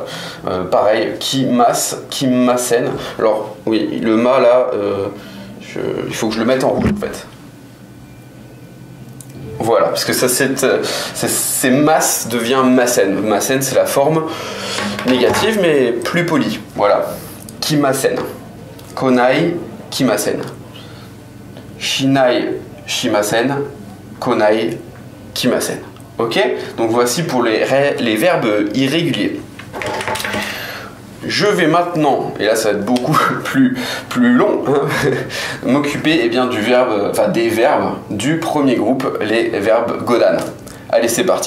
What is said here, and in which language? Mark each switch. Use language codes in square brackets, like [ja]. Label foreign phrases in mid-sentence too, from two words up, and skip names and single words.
[fr] Pareil, kimasen. Alors, oui, le ma, là, il faut que je le mette en rouge, en fait. Voilà, parce que ça, c'est mas devient masen. Masen, c'est la forme négative, mais plus polie. Voilà. Kimasen. [ja] 来ない、来ません。しない、しません、来ない、来ません. [fr] Ok? Donc voici pour les verbes irréguliers. Je vais maintenant, et là ça va être beaucoup plus long, hein, m'occuper eh bien, des verbes du premier groupe, les verbes godan. Allez, c'est parti.